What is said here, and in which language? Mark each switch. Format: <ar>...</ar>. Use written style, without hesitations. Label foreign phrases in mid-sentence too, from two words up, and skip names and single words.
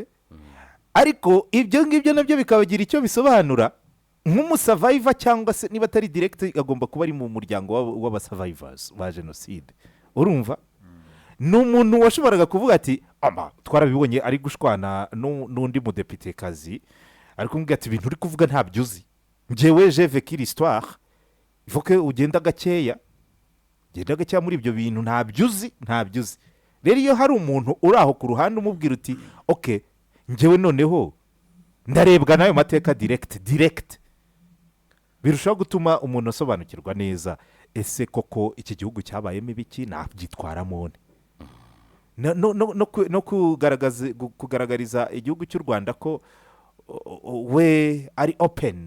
<rw>Ariko ibyo ngibyo nabyo bikabagira icyo bisobanura nk'umusavayiva, cyangwa se niba atari direct agomba kuba ari mu muryango w'abasavayivasi ba jenoside. Urumva ni umuntu washoboraga kuvuga ati twarabibonye ari gushwana n'undi mudepitekazi, ariko kumubwira ati ibintu uri kuvuga ntabyo uzi, njyewe</rw> <fr>je vécu l'histoire, il faut que</fr> <rw>ugenda gakeya muri ibyo bintu, ntabyo uzi. Rero iyo hari umuntu uri aho ku ruhande umubwira uti okay, njyewe noneho ndarebwa n'ayo mateka direct, birushaho gutuma umuntu asobanukirwa neza ese koko iki gihugu cyabayemo ibiki, nabyitwaramo no kugaragariza igihugu cy'u Rwanda ko we ari open.</rw>